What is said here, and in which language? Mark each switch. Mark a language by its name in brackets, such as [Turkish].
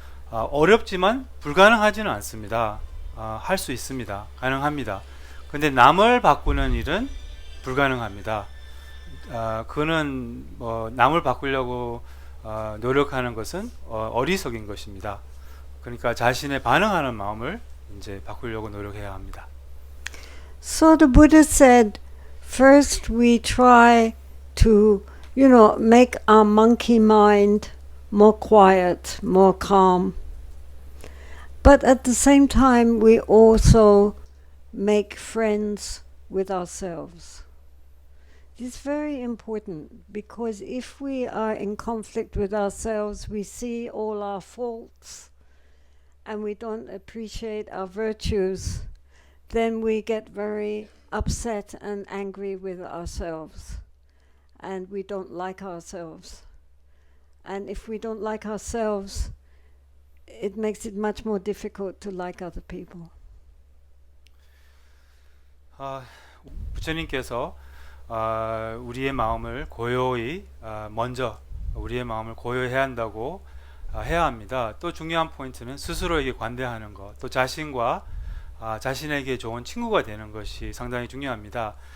[Korean] 어렵지만 불가능하지는 않습니다. 할 수 있습니다. 가능합니다. 근데 남을 바꾸는 일은 불가능합니다. 그는 남을 바꾸려고 노력하는 것은 어리석인 것입니다. 그러니까 자신의 반응하는 마음을 이제 바꾸려고 노력해야 합니다. [English] So the Buddha said, first we try to, make our monkey mind more quiet, more calm. But at the same time, we also make friends with ourselves. This is very important, because if we are in conflict with ourselves, we see all our faults and we don't appreciate our virtues, then we get very upset and angry with ourselves. and we don't like ourselves. And if we don't like ourselves, it makes it much more difficult to like other people. [Korean] 부처님께서 우리의 마음을 고요히 먼저 우리의 마음을 고요해야 한다고 해야 합니다. 또 중요한 포인트는 스스로에게 관대하는 것, 또 자신과 자신에게 좋은 친구가 되는 것이 상당히 중요합니다.